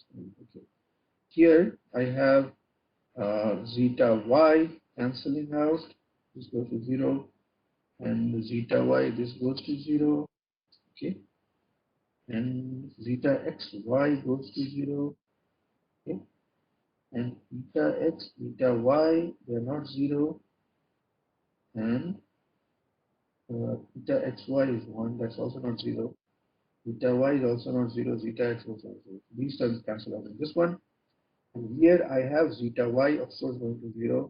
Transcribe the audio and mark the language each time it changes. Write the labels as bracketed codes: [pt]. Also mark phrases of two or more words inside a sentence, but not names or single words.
[en] Okay, here I have zeta y cancelling out. This goes to 0, and zeta y, this goes to 0. Okay, and zeta xy goes to 0. Okay, and eta x, eta y, they are not 0, and eta xy is 1, that's also not 0. Eta y is also not 0, zeta x also not 0. These terms cancel out in this one. And here I have zeta y, of course, going to 0.